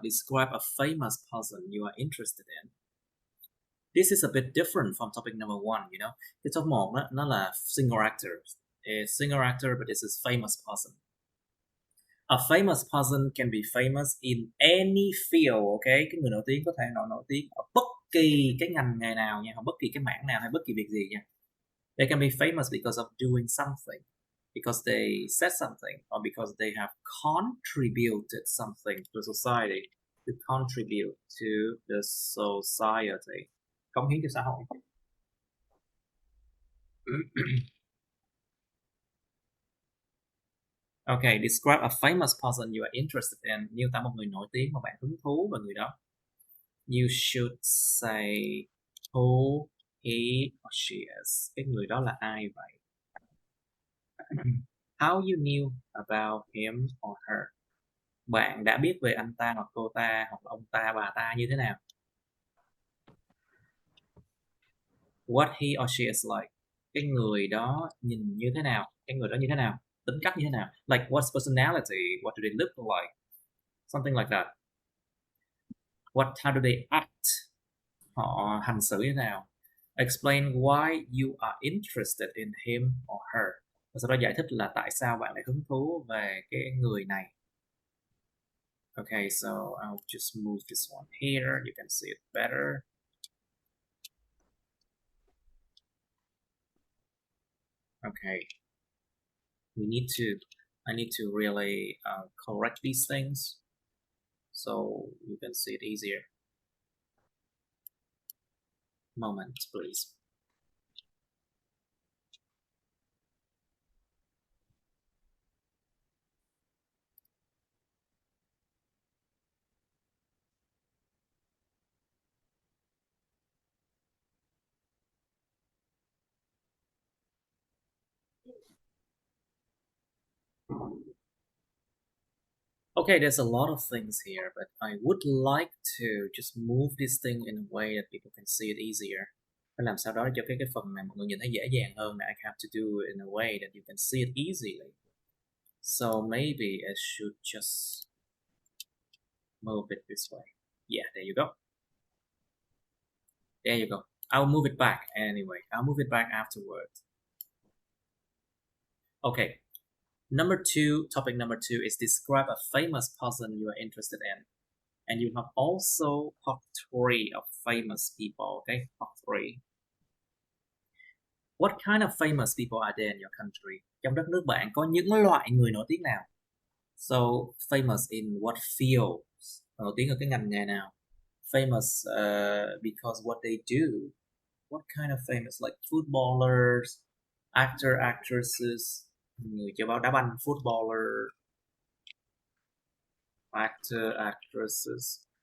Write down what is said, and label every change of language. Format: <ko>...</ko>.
<en>Describe a famous person you are interested in. This is a bit different from topic number 1, you know.</en> <vi>Cái top 1 đó, nó là</vi> <en>single actor. It's single actor, but this is famous person. A famous person can be famous in any field, okay?</en> <vi>Cái người nổi tiếng có thể nổi tiếng ở bất kỳ cái ngành nghề nào nha, hoặc bất kỳ cái mảng nào hay bất kỳ việc gì nha.</vi> <en>They can be famous because of doing something, because they said something, or because they have contributed something to society. To contribute to the society.</en> <vi>Cống hiến cho xã hội.</vi> <en>Okay, describe a famous person you are interested in.</en> <vi>Miêu tả một người nổi tiếng mà bạn hứng thú về người đó.</vi> <en>You should say who he or she is.</en> <vi>Cái người đó là ai vậy?</vi> <en>How you knew about him or her.</en> <vi>Bạn đã biết về anh ta hoặc cô ta hoặc ông ta bà ta như thế nào?</vi> <en>What he or she is like.</en> <vi>Cái người đó nhìn như thế nào? Cái người đó như thế nào? Tính cách như thế nào?</vi> <en>Like what's personality? What do they look like? Something like that. How do they act?</en> <vi>Họ hành xử như thế nào?</vi> <en>Explain why you are interested in him or her.</en> <vi>Và sau đó giải thích là tại sao bạn lại hứng thú về cái người này.</vi> <en>Okay, so I'll just move this one here. You can see it better. Okay. I need to really correct these things so you can see it easier. Moment, please. Okay, there's a lot of things here, but I would like to just move this thing in a way that people can see it easier.</en> <vi>Phải làm sao đó cho cái phần này mọi người nhìn thấy dễ dàng hơn.</vi> <en>I have to do it in a way that you can see it easily. So maybe I should just move it this way. Yeah, there you go. There you go. I'll move it back anyway. I'll move it back afterward. Okay. Topic number two is describe a famous person you are interested in. And you have also part 3 of famous people, okay? Part 3. What kind of famous people are there in your country?</en> <vi>Trong đất nước bạn có những loại người nổi tiếng nào?</vi> <en>So, famous in what field?</en> <vi>Nổi tiếng ở cái ngành nghề nào?</vi> <en>Famous because what they do. What kind of famous? Like footballers, actresses,</en> <vi>người chơi bóng đá banh,</vi> <en>footballer, actresses.</en>